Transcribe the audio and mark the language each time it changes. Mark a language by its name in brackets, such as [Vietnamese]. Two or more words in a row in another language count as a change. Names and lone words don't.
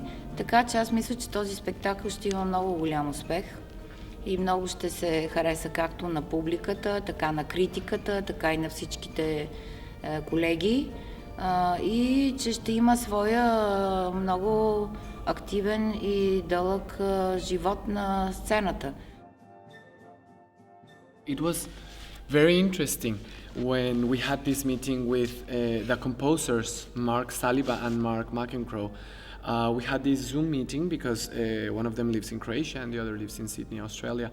[Bulgarian] Така че аз мисля, че този спектакъл ще има много голям успех и много ще се хареса както на публиката, така на критиката, така и на всичките колеги. И че ще има своя много активен и дълъг живот на сцената. [English] It was very interesting when we had this meeting with the composers, Mark Saliba and Mark McEncrow. We had this Zoom meeting because one of them lives in Croatia and the other lives in Sydney, Australia.